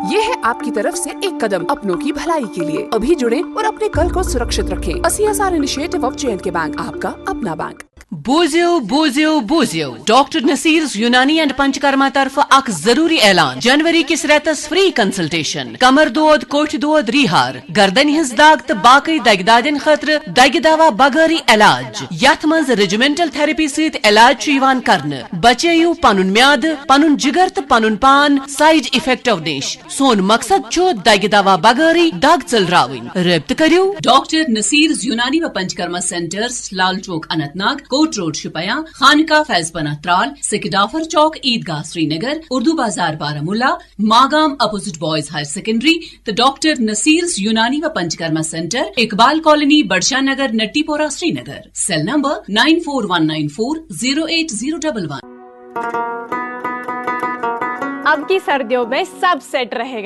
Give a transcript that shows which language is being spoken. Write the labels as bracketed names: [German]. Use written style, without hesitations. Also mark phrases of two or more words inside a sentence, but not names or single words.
[Hindi] ये है आपकी तरफ से एक कदम अपनों की भलाई के लिए। अभी जुड़ें और अपने कल को सुरक्षित रखें। [English] CSR initiative of [Hindi] J&K बैंक, आपका अपना बैंक। [Kashmiri] बोजियो डॉक्टर नसीर यूनानी एंड पंचकर्मा तरफ अक जरूरी ऐलान। जनवरी किस रेतस [English] free consultation, [Kashmiri] कमर दोद, कोठ दोद, रिहार, गर्दन हिंस दाग तो बाकी दगदादन खतर दग दवा बगैरी इलाज। यथ मज [English] regimental therapy [Kashmiri] सहित इलाज करने। बचेयू पनुन म्याद, पनुन जिगर तो पनुन पान [English] side effective [Kashmiri] निश। सोन मकसद छो दग दवा बगैरी दाग चलराविन। रब्त करियो डॉक्टर नसीर यूनानी व पंचकर्मा सेंटर्स, लाल चौक अनंतनाग, कोट रोड शुपया, खानका फैजपना त्राल, सिकडाफर चौक ईदगाह श्रीनगर, उर्दू बाजार बारामुल्ला, मागाम अपोजिट बॉयज हायर सेकेंडरी, तो डॉक्टर नसीर यूनानी व पंचकर्मा सेंटर, इकबाल कॉलोनी, बड़शा नगर, नट्टीपोरा श्रीनगर। सेल नंबर 9419408011। [Hindi] अब की सर्दियों में सब सेट रहेगा।